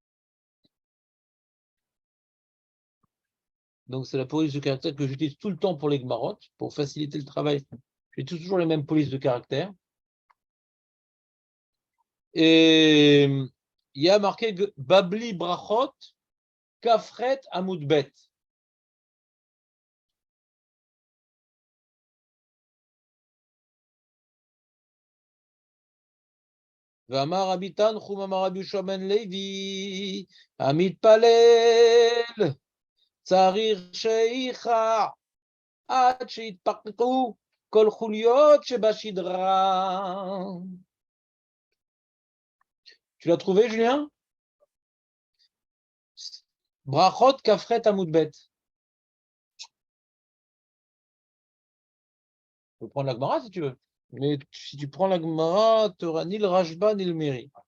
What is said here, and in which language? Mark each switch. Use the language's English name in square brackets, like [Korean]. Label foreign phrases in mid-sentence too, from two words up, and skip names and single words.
[French] Donc, c'est la police de caractère que j'utilise tout le temps pour les Gmarot, pour faciliter le travail. J'ai toujours les mêmes polices de caractère. Et il y a marqué Babli Brachot, Kafret Amoudbet. [Hebrew] ואמר רבי תנחום אמר רבי יהושע בן לוי המתפלל צריך שיכע עד שיתפקקו כל חוליות שבשדרה. [French] Tu l'as trouvé, Julien? Brachot Kafret Amoudbet. Tu peux prendre la Gemara si tu veux. Mais si tu prends la Gemara, tu n'auras ni le Rashba ni le Méri.